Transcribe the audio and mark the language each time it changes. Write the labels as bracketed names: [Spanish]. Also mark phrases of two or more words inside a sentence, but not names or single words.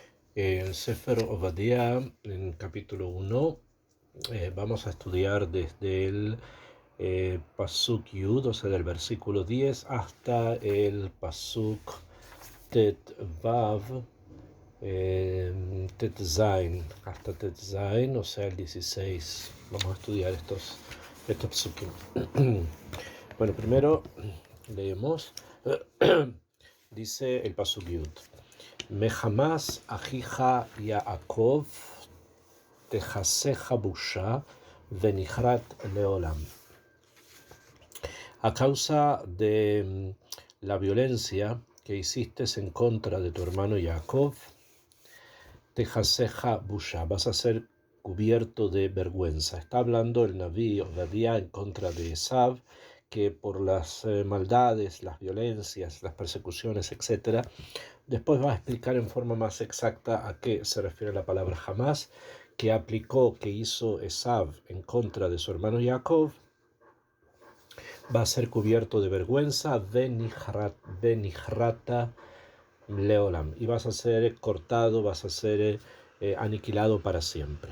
[Spanish] En Sefer Obadiah, en capítulo 1, vamos a estudiar desde el [Hebrew] פסוק יוד, [Spanish] o sea, del versículo 10 hasta el [Hebrew] פסוק טית ואו, טית זין, [Spanish] hasta [Hebrew] טית זין, [Spanish] o sea, el 16. Vamos a estudiar estos psukim. Bueno, primero leemos, dice el [Hebrew] פסוק יוד. מחמס אחיך יעקב תכסך בושה ונכרת לעולם. [Spanish] A causa de la violencia que hiciste en contra de tu hermano Jacob, [Hebrew] תכסך בושה, [Spanish] vas a ser cubierto de vergüenza. Está hablando el Naví Obadiah en contra de Esav, que por las maldades, las violencias, las persecuciones, etc., después va a explicar en forma más exacta a qué se refiere la palabra jamás, que aplicó, que hizo Esav en contra de su hermano Jacob, va a ser cubierto de vergüenza, [Hebrew] ונכרת לעולם, [Spanish] y vas a ser cortado, vas a ser aniquilado para siempre.